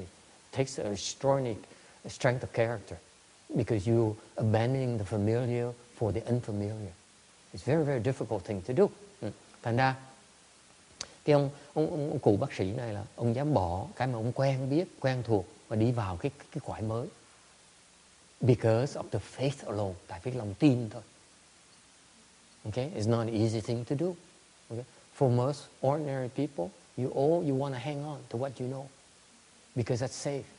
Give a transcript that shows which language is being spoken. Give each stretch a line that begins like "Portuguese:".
English: It takes an extraordinary strength of character because you abandoning the familiar for the unfamiliar. It's a very, very difficult thing to do.
Vietnamese: Thành ra cái ông cụ bác sĩ này là ông dám bỏ cái mà ông quen biết, quen thuộc và đi vào cái cõi mới.
English: Because of the faith alone,
Vietnamese: tại vì lòng tin thôi.
English: Okay, it's not an easy thing to do. Okay, for most ordinary people, you want to hang on to what you know because that's safe.